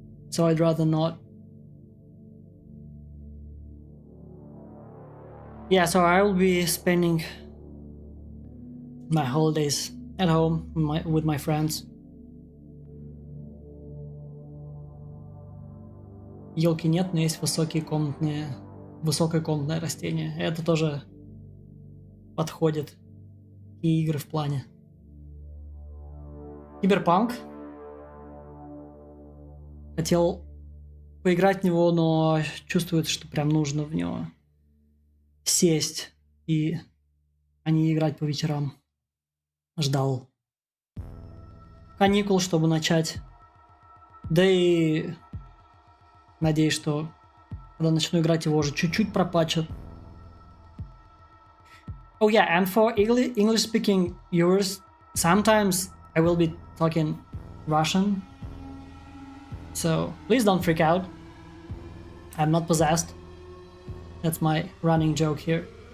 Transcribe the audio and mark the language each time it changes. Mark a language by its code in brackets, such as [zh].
[en] So I'd rather not. Yeah, so I will be spending my holidays at home with my friends. [ru] Елки нет, но есть высокое комнатное растение. Это тоже подходит и игры в плане. Киберпанк. Хотел поиграть в него, но чувствуется, что прям нужно в него сесть а не играть по вечерам. Ждал каникул, чтобы начать. Да и надеюсь, что когда начну играть, его уже чуть-чуть пропатчат. [en] Oh yeah, and for English-speaking viewers, sometimes I will be talking Russian. So please don't freak out. I'm not possessed. That's my running joke here.